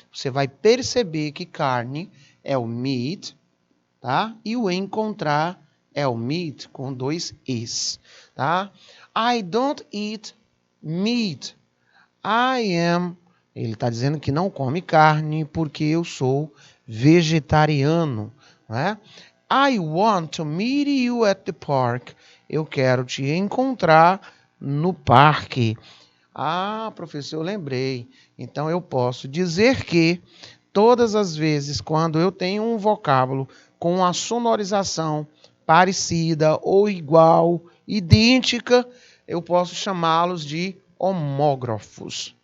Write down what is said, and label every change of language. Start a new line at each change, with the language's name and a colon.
Portuguese: Você vai perceber que carne é o meat, tá? E o encontrar é o meat com 2 es, tá?
English: I don't eat meat.
Portuguese: Ele está dizendo que não come carne porque eu sou vegetariano, não é?
English: I want to meet you at the park.
Portuguese: Eu quero te encontrar no parque. Ah, professor, eu lembrei. Então eu posso dizer que todas as vezes quando eu tenho um vocábulo com a sonorização parecida ou igual, idêntica, eu posso chamá-los de homógrafos.